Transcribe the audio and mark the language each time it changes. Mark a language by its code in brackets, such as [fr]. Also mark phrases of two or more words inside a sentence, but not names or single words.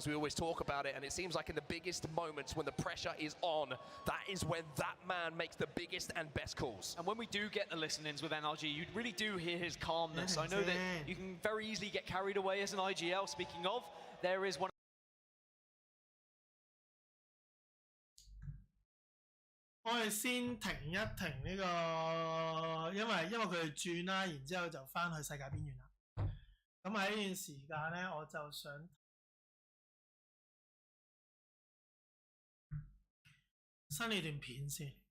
[en] We always talk about it, and it seems like in the biggest moments when the pressure is on, that is when that man makes the biggest and best calls. And when we do get the listen-ins with NRG, you really do hear his calmness. I know that you can very easily get carried away as an IGL. Speaking of, there is one. [yue] 我哋先停一停呢個，因為佢哋轉啦，然之後就翻去世界邊緣啦。咁喺呢段時間咧，我就想新呢段片先。